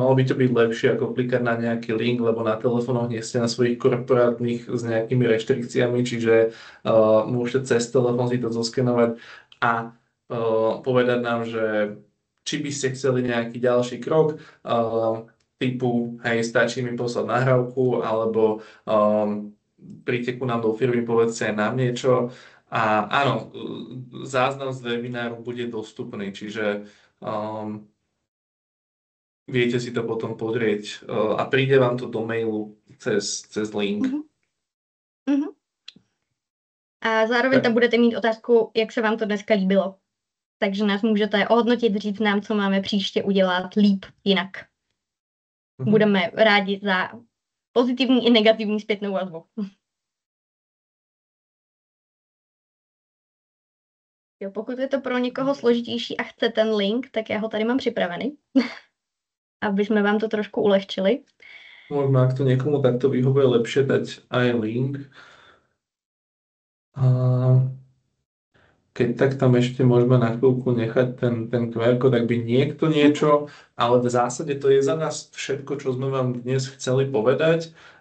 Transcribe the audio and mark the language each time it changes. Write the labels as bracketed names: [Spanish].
[Slovak] Malo by to byť lepšie ako klikať na nejaký link, lebo na telefónoch nie ste na svojich korporátnych s nejakými reštrikciami, čiže môžete cez telefón si to zoskenovať a povedať nám, že či by ste chceli nejaký ďalší krok, typu, hej, stačí mi poslať nahrávku, alebo príďte ku nám do firmy, povedzte nám niečo. A áno, záznam z webináru bude dostupný, čiže viete si to potom pozrieť a príde vám to do mailu cez link. [Czech] A zároveň tam budete mít otázku, jak se vám to dneska líbilo. Takže nás můžete ohodnotit, říct nám, co máme příště udělat líp jinak. Budeme rádi za pozitivní i negativní zpětnou vazbu. Jo, pokud je to pro někoho složitější a chce ten link, tak já ho tady mám připravený, aby jsme vám to trošku ulehčili. Možná, [Slovak] ak to někomu takto vyhovuje lepšie dať aj link. Keď tak tam ešte môžeme na chvíľku nechať ten QR kód, ak by niekto niečo, ale v zásade to je za nás všetko, čo sme vám dnes chceli povedať.